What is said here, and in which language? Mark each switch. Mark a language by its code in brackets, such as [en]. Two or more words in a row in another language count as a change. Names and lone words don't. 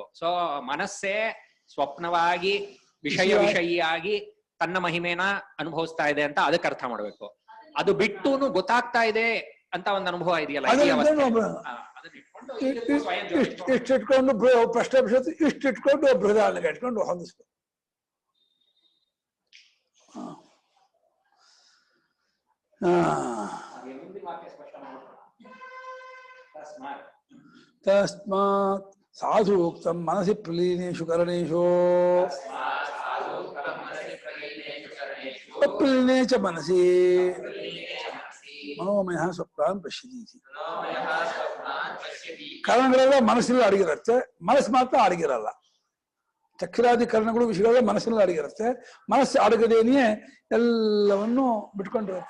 [kn] ಸೊ ಮನಸ್ಸೇ ಸ್ವಪ್ನವಾಗಿ ವಿಷಯಿಯಾಗಿ ತನ್ನ ಮಹಿಮೇನ ಅನುಭವಿಸ್ತಾ ಇದೆ ಅಂತ ಅದಕ್ಕೆ ಅರ್ಥ ಮಾಡ್ಬೇಕು. ಅದು ಬಿಟ್ಟುನು ಗೊತ್ತಾಗ್ತಾ ಇದೆ ಅಂತ ಒಂದು ಅನುಭವ ಇದೆಯಲ್ಲ, ಇಷ್ಟಿಟ್ಕೊಂಡು ಪ್ರಶ್ನೆ ಇಷ್ಟಿಟ್ಕೊಂಡು ಬೃಹದಾಲಿಗೆ ಇಟ್ಕೊಂಡು ಹೊಂದಿಸ್ಬೇಕು. [sa] ತಸ್ಮಾತ್ ಸಾಧು ಉಕ್ತಂ ಮನಸಿ ಪ್ರಲೀನೇಷು ಕರಣೇಷು ಅಪ್ರಲೀನೇ ಚ ಮನಸಿ ಮನೋಮಯ ಸ್ವಪ್ನಾನ್ ಪಶ್ಯತಿ. [kn] ಕರಣಗಳೆಲ್ಲ ಮನಸ್ಸಿನಲ್ಲಿ ಅಡಗಿರುತ್ತೆ, ಮನಸ್ಸು ಮಾತ್ರ ಅಡಗಿರಲ್ಲ. ಚಕ್ರಾದಿ ಕರ್ಣಗಳು ವಿಷಯಗಳೆಲ್ಲ ಮನಸ್ಸಿನಲ್ಲಿ ಅಡಗಿರುತ್ತೆ, ಮನಸ್ಸು ಅಡಗದೇನೆಯೇ ಎಲ್ಲವನ್ನು ಬಿಟ್ಕೊಂಡಿರುತ್ತೆ.